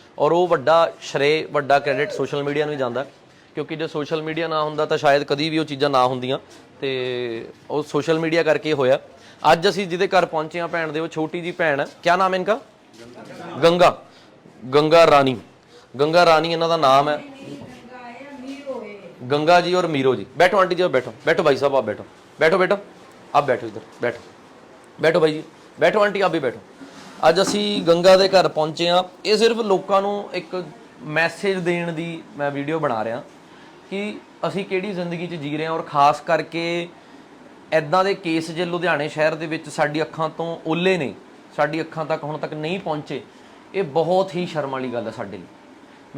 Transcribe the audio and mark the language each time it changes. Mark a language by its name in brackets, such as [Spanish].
[Punjabi] ਔਰ ਉਹ ਵੱਡਾ ਸ਼੍ਰੇ, ਵੱਡਾ ਕ੍ਰੈਡਿਟ ਸੋਸ਼ਲ ਮੀਡੀਆ ਨੂੰ ਹੀ ਜਾਂਦਾ, ਕਿਉਂਕਿ ਜੇ ਸੋਸ਼ਲ ਮੀਡੀਆ ਨਾ ਹੁੰਦਾ ਤਾਂ ਸ਼ਾਇਦ ਕਦੀ ਵੀ ਉਹ ਚੀਜ਼ਾਂ ਨਾ ਹੁੰਦੀਆਂ, ਤੇ ਉਹ ਸੋਸ਼ਲ ਮੀਡੀਆ ਕਰਕੇ ਹੋਇਆ। ਅੱਜ ਅਸੀਂ ਜਿਹਦੇ ਘਰ ਪਹੁੰਚੇ ਹਾਂ ਭੈਣ ਦੇ, ਉਹ ਛੋਟੀ ਜੀ ਭੈਣ ਹੈ। [Hindi] ਕਿਆ ਨਾਮ ਹੈ ਇਨਕਾ? [Punjabi] गंगा रानी ਇਹਨਾਂ ਦਾ ਨਾਮ ਹੈ। [Hindi] गंगा जी और मीरो जी। बैठो आंटी जी, बैठो भाई साहब, आप बैठो बेटा, आप बैठो इधर, बैठो भाई जी, बैठो आंटी आप भी बैठो। [Punjabi] ਅੱਜ ਅਸੀਂ ਗੰਗਾ ਦੇ ਘਰ ਪਹੁੰਚੇ ਹਾਂ। ਇਹ ਸਿਰਫ ਲੋਕਾਂ ਨੂੰ ਇੱਕ ਮੈਸੇਜ ਦੇਣ ਦੀ ਮੈਂ ਵੀਡੀਓ ਬਣਾ ਰਿਹਾ ਕਿ ਅਸੀਂ ਕਿਹੜੀ ਜ਼ਿੰਦਗੀ 'ਚ ਜੀ ਰਹੇ ਹਾਂ, ਔਰ ਖਾਸ ਕਰਕੇ ਇੱਦਾਂ ਦੇ ਕੇਸ ਜੇ ਲੁਧਿਆਣੇ ਸ਼ਹਿਰ ਦੇ ਵਿੱਚ ਸਾਡੀ ਅੱਖਾਂ ਤੋਂ ਓਲੇ ਨੇ, ਸਾਡੀ ਅੱਖਾਂ ਤੱਕ ਹੁਣ ਤੱਕ ਨਹੀਂ ਪਹੁੰਚੇ, ਇਹ ਬਹੁਤ ਹੀ ਸ਼ਰਮ ਵਾਲੀ ਗੱਲ ਹੈ ਸਾਡੇ ਲਈ।